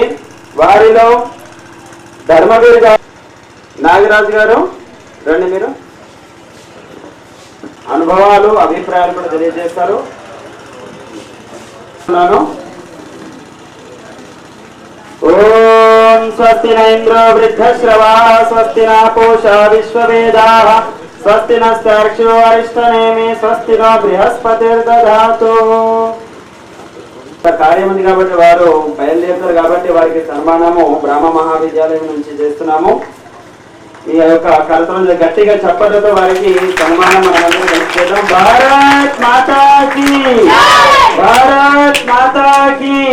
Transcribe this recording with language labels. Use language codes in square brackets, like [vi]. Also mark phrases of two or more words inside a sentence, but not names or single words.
[te] వారిలో ధర్మవీర్ గారు, నాగరాజు గారు రండి, మీరు అనుభవాలు అభిప్రాయాలు కూడా తెలియజేస్తారు। [sa] स्वस्ति न इंद्रो वृद्धश्रवाः स्वस्ति न पूषा विश्ववेदाः स्वस्ति नस्तार्क्ष्यो अरिष्टनेमि स्वस्ति नो बृहस्पतिर्दधातु। [te] కార్యం ఉంది కాబట్టి వారు బయలుదేరుతారు కాబట్టి వారికి సన్మానము బ్రహ్మ మహావిద్యాలయం నుంచి చేస్తున్నాము. ఈ యొక్క కరతలం గట్టిగా చప్పట్లతో వారికి సన్మానం మనమందరం చేద్దాం. [hi] भारत माता की, भारत माता की.